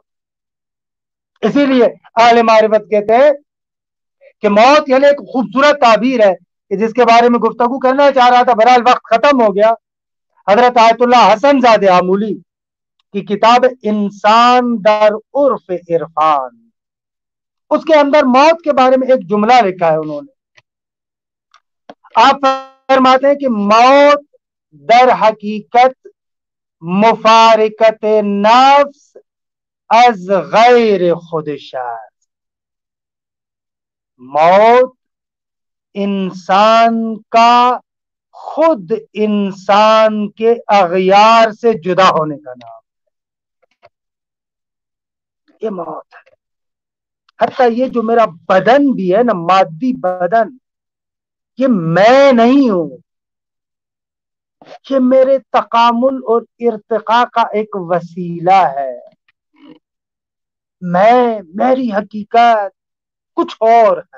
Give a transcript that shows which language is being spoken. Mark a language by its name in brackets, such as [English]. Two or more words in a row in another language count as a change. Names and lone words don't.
[Urdu] اسی لیے اہل معرفت کہتے ہیں کہ موت یعنی ایک خوبصورت تعبیر ہے کہ جس کے بارے میں گفتگو کرنا چاہ رہا تھا، بہرحال وقت ختم ہو گیا۔ حضرت آیت اللہ حسن زادہ آمولی کی کتاب انسان در عرف عرفان، اس کے اندر موت کے بارے میں ایک جملہ لکھا ہے انہوں نے۔ آپ فرماتے ہیں کہ [Persian] موت در حقیقت مفارقت نفس از غیر خودش است، [Urdu] موت انسان کا خود انسان کے اغیار سے جدا ہونے کا نام ہے، یہ موت ہے۔ حتیٰ یہ جو میرا بدن بھی ہے نا، مادی بدن، یہ میں نہیں ہوں، یہ میرے تکامل اور ارتقاء کا ایک وسیلہ ہے، میری حقیقت کچھ اور ہے۔